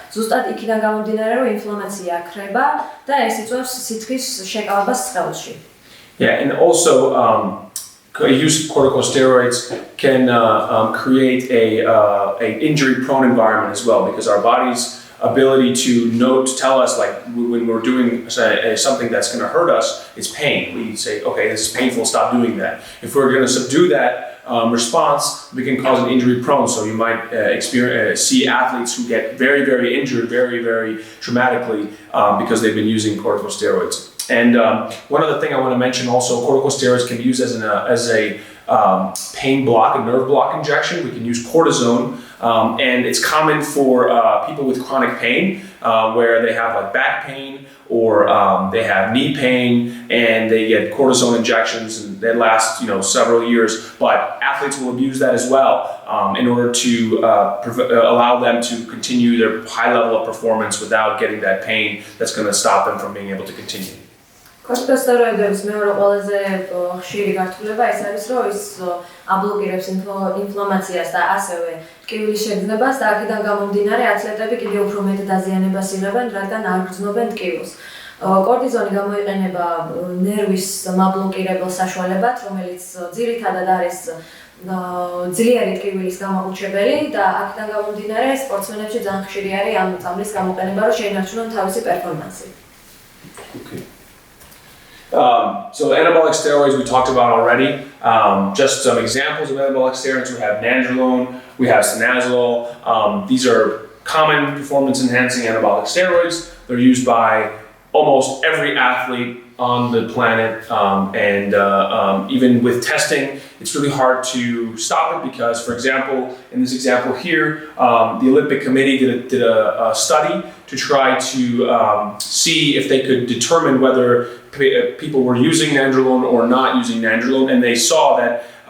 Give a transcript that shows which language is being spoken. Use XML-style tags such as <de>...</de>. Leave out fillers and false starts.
<ka>ზუსტად იქიდან გამომდინარე, რომ ინფლამაცია ქრება და ეს იწვევს სითხის შეკავებას სხეულში.</ka> <en>Yeah, and also use of corticosteroids can create a injury-prone environment as well, because our body's ability to tell us, like when we're doing something that's going to hurt us, it's pain. We say, okay, this is painful, stop doing that. If we're going to subdue that response, we can cause an injury prone. So you might see athletes who get very, very injured, very, very traumatically because they've been using corticosteroids. And one other thing I want to mention also, corticosteroids can be used as a pain block, a nerve block injection. We can use cortisone, and it's common for people with chronic pain, where they have like back pain or they have knee pain, and they get cortisone injections, and they last several years. But athletes will abuse that as well in order to allow them to continue their high level of performance without getting that pain that's going to stop them from being able to continue.</en> <ka>კორტიკოსტეროიდების მეორე ყველაზე ხშირი გართულება ეს არის, რომ ის აბლოკირებს ინფლამაციას და ასევე ტკივილის შეგრძნებას და აქედან გამომდინარე ათლეტები კიდევ უფრო მეტ დაზიანებას იღებენ, რადგან არ გრძნობენ ტკივილს. კორტიზონი გამოიყენება ნერვის მაბლოკირებელ საშუალებად, რომელიც ძირითადად არის ძლიერი ტკივილის გამაყუჩებელი და აქედან გამომდინარე სპორტსმენებში ძალიან ხშირი არის ამ წამლის გამოყენება, რომ შეინარჩუნონ თავისი პერფორმანსი.</ka> <en>Okay. So anabolic steroids we talked about already. Just some examples of anabolic steroids: we have nandrolone, we have sinazolol. These are common performance-enhancing anabolic steroids. They're used by almost every athlete on the planet, and even with testing, it's really hard to stop it because, for example, in this example here, the Olympic Committee did a study to try to see if they could determine whether people were using nandrolone or not using nandrolone, and they saw that</en>